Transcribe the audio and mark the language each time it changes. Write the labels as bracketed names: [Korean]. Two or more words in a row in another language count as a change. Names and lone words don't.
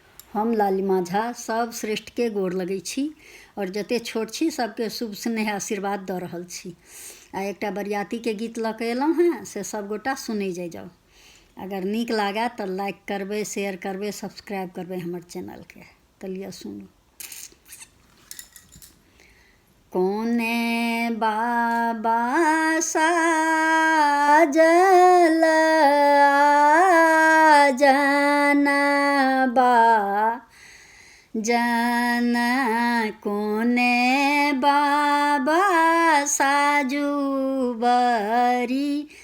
[Maithili] हम लालिमा झा सब श्रेष्ठ के गोर लगै छी और जते छोट छी सबके शुभ स्नेह आशीर्वाद दऽ रहल छी। आ एकटा बरियाती के गीत लऽ कऽ एलहुँ हैं से सब गोटा सुनै जाउ। अगर नीक लागे तऽ लाइक करबै, शेयर करबै, सब्सक्राइब करबै हमर चैनल के। तऽ लिअ सुनू। कोने बाबा साजल जनबा जन कोने बाबा साजू बरी